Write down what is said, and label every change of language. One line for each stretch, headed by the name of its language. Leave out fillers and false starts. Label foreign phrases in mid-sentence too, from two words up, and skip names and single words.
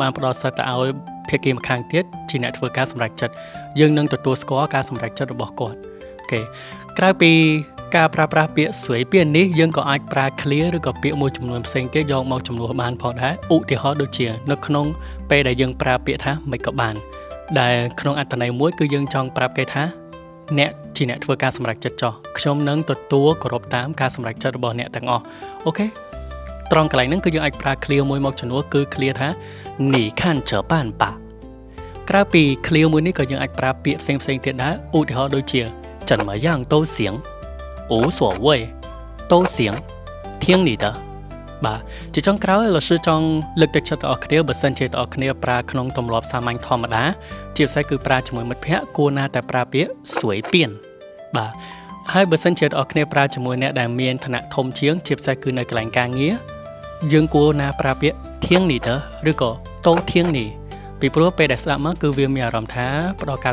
Khmer: បានផ្ដល់សិទ្ធិទៅឲ្យភាគីម្ខាងទៀតជាអ្នកធ្វើការសម្រេចចិត្តយើងនឹងទទួលស្គាល់ការសម្រេចចិត្តរបស់គាត់អូខេក្រៅពីការប្រើប្រាស់ពាក្យស្វ័យពៀននេះយើងក៏អាចប្រើ clear ឬក៏ពាក្យមួយចំនួនផ្សេងទៀតយកមកជំនួសបានផងដែរឧទាហរណ៍ដូចជានៅក្នុងពេលដែលយើងប្រើពាក្យថាមិនក៏បានដែលក្នុងអត្ថន័យមួយគឺយើងចង់ប្រាប់គេថាអ្នកជាអ្នកធ្វើការ សម្រេចចិត្តចោះខ្ញុំនឹងទទួលគោរពតាមការសម្រេចចិត្តរបស់អ្នកទាំងអស់អូខេត្រង់កន្លែងហ្នឹងគឺយើងអាចប្រើ clear មួយមកជំនួសគឺ clear ថា
Chinese: 你看着办吧
Khmer: ក្រៅពី clear មួយនេះក៏យើងអាចប្រើពាក្យផ្សេងៗទៀតដែរឧទាហរណ៍ដូចជា
Chinese: 怎么样都行无所谓都行听你的
Khmer: បាទ ជាចុងក្រោយលោកsưចង់លើកទឹកចិត្តដល់អ្នកគ្នាបើសិនជាអ្នកគ្នាប្រើក្នុងទម្លាប់សាមញ្ញធម្មតាជាពិសេសគឺប្រើជាមួយមិត្តភ័ក្តិគួរណាតែប្រើពាក្យស្វ័យពៀនបាទហើយបើសិនជាអ្នកគ្នាប្រើជាមួយ អ្នកដែលមានឋានៈធំជាងជាពិសេសគឺនៅកន្លែងការងារយើងគួរណាប្រើពាក្យធៀងនេះទៅឬក៏តោធៀងនេះពីព្រោះពេលដែលស្ដាប់មកគឺវាមានអារម្មណ៍ថាផ្ដល់ការ